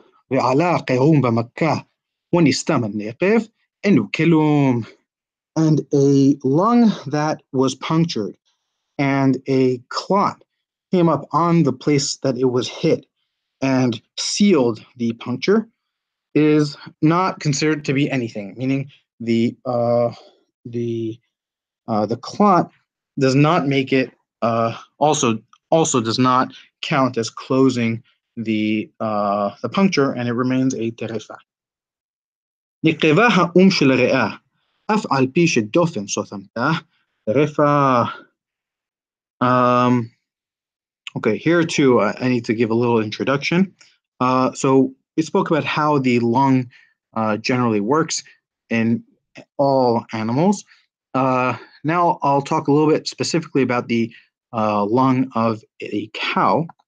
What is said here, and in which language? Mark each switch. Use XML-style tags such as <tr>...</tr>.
<he>ועלה קירום במכה ונסתם הנקב, אינו כלום.</he> <en>And a lung that was punctured and a clot came up on the place that it was hit and sealed the puncture is not considered to be anything, meaning the clot does not make it also does not count as closing the puncture, and it remains a terefa.</en> <he>נקבה האום של הריאה, אף על פי שדופן סותמתה, terefa.</he> <en>Okay, here too, I need to give a little introduction. So we spoke about how the lung generally works in all animals. Now I'll talk a little bit specifically about the lung of a cow.</en>